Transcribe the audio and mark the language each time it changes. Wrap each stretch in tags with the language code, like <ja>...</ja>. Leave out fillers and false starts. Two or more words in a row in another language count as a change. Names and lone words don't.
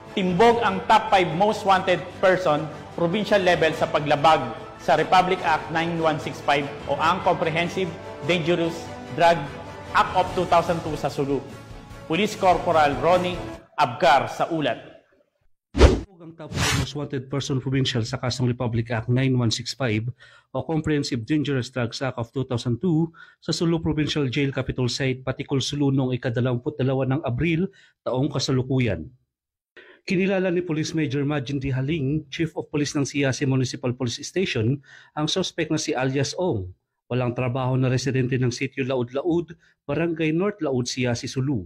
<tl>timbog ang</tl> <en>top 5 most wanted person provincial level</en> <tl>sa paglabag sa Republic Act 9165 o ang Comprehensive Dangerous Drug Act of 2002 sa Sulu. Police Corporal Ronnie Abgar sa ulat. Ang</tl> <en>top 5 most wanted person provincial</en> <tl>sa kasong Republic Act 9165 o Comprehensive Dangerous Drugs Act of 2002 sa Sulu Provincial Jail Capital Site, Patikul, Sulu noong ika-22 ng Abril taong kasalukuyan. Kinilala ni Police Major Majin D. Haling, Chief of Police ng Siasi Municipal Police Station, ang suspect na si alias Ong, walang trabaho na residente ng Sitio Laud-Laud, Barangay North Laud, Siasi, Sulu.</tl>